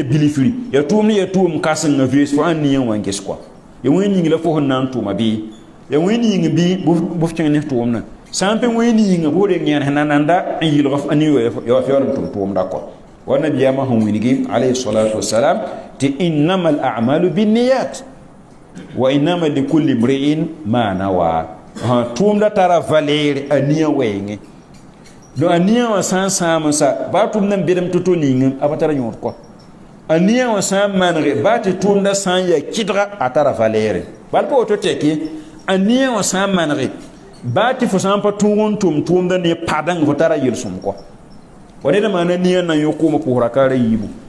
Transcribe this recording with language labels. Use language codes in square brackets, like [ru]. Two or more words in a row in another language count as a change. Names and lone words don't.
[mos] bilfri ya tʋʋmd ya tʋʋm kãsengã vees fo ãn nia wã n ges kɔa ya wẽn ning la fo sẽn na n tʋma bɩ ya wẽn ning bɩ bf kẽng ne tʋʋmdã sã n pa wẽn ninga bʋ reng yẽn sẽn na nanda n yɩlg ne ya fa yaool n tʋm tʋʋmda kɔ wa nabiyaamã sẽn wilgi [ar] عليه الصلاة والسلام [mos] tɩ [ar] إنما الأعمال بالنيات وإنما لكل امرئ ما نوى [mos] tʋʋmda tara valeer a nia wɛɛngẽ donc a nia wã sã n sãam n sa baa tʋʋmdã n bedem to-to ning a pa tara yõod kɔ a nia wã sã n manege baa tɩ tʋʋmdã sã n yaa kɩdga a tara valeere bal pa woto tɛke a nia wã sã n manege baa tɩ fo sã n pa tʋʋg n tʋm tʋʋmdã ne padãng fo tara yel-sõm kɔ wa ned maana nia na yõ koomã pʋʋsra kaara yiibu